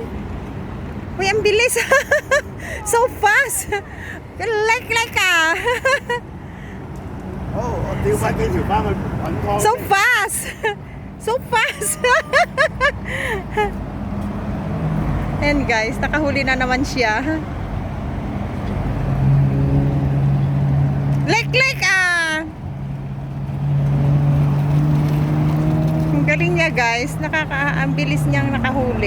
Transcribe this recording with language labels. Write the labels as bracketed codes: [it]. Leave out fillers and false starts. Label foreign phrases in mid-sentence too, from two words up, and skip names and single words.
[tl] Uy, ang bilis. [en] So fast. Like ah. [yue] 好，我調翻幾條翻去滾湯。 [en] So fast. So fast. [tl] And guys, nakahuli na naman siya. [en] Like ah. [tl] Ang galing niya guys, ang bilis niyang nakahuli.